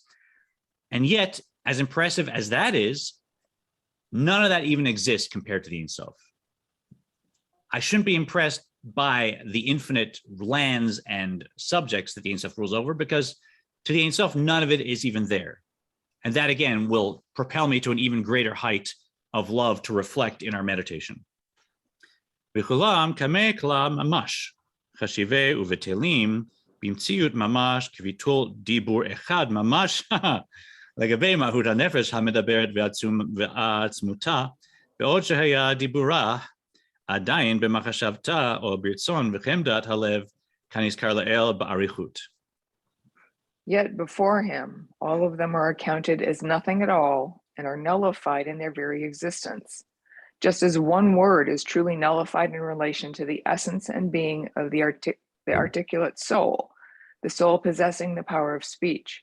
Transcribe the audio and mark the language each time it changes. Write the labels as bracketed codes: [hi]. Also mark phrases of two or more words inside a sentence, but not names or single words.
[en] And yet, as impressive as that is, none of that even exists compared to the Ein Sof. I shouldn't be impressed by the infinite lands and subjects that the Ein Sof rules over, because to the Ein Sof, none of it is even there. And that, again, will propel me to an even greater height of love to reflect in our meditation. [he] וכולם קמיה כלא ממש חשיבי ובטלים במציאות ממש כביטול דיבור אחד ממש, לגבי מהות הנפש המדברת ועצמותה, בעוד שהיה דיבורה עדיין במחשבתה או ברצון וחמדת הלב, כנזכר לעיל באריכות. [en] Yet before him, all of them are accounted as nothing at all and are nullified in their very existence, just as one word is truly nullified in relation to the essence and being of the articulate soul, the soul possessing the power of speech.